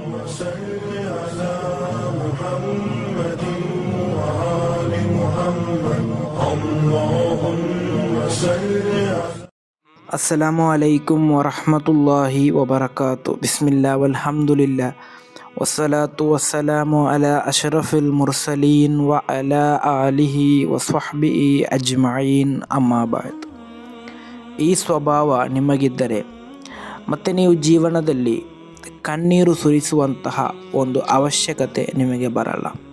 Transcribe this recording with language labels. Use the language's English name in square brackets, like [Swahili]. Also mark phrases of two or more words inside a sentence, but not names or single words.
[Arabic] صل على محمد وآل محمد اللهم صل على السلام عليكم ورحمة الله وبركاته. بسم الله والحمد لله والصلاة والسلام على أشرف المرسلين وعلى آله وصحبه أجمعين أما بعد. [Kannada] ಈ ಸ್ವಭಾವ ನಿಮಗಿದ್ದರೆ ಮತ್ತು ನೀವು ಜೀವನದಲ್ಲಿ ಕಣ್ಣೀರು ಸುರಿಸುವಂತಹ ಒಂದು ಅವಶ್ಯಕತೆ ನಿಮಗೆ ಬರಲ್ಲ.